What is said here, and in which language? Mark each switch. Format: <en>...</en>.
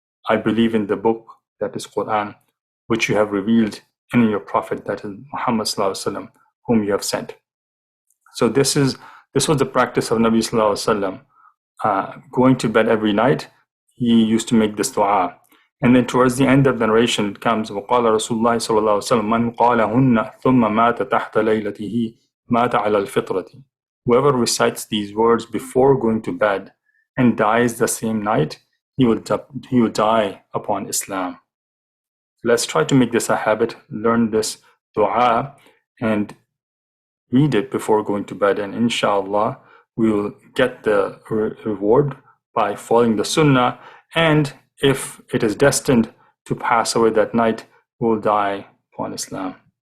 <en>I believe in the book, that is Quran, which you have revealed, and in your prophet, that is Muhammad Sallallahu Alaihi Wasallam, whom you have sent. So this was the practice of Nabi Sallallahu Alaihi Wasallam. Going to bed every night, he used to make this dua. And then towards the end of the narration, it comes,</en> <ar>وَقَالَ رَسُولُ اللَّهِ صَلَّى اللَّهُ عَلَيْهِ وَسَلَّمَ مَنْ قَالَهُنَّ ثُمَّ مَاتَ تَحْتَ لَيْلَتِهِ مَاتَ عَلَى الْفِطْرَةِ.</ar> <en>Whoever recites these words before going to bed and dies the same night, he will die upon Islam. Let's try to make this a habit, learn this dua, and read it before going to bed, and inshallah, we will get the reward by following the sunnah, and if it is destined to pass away that night, we will die upon Islam.</en>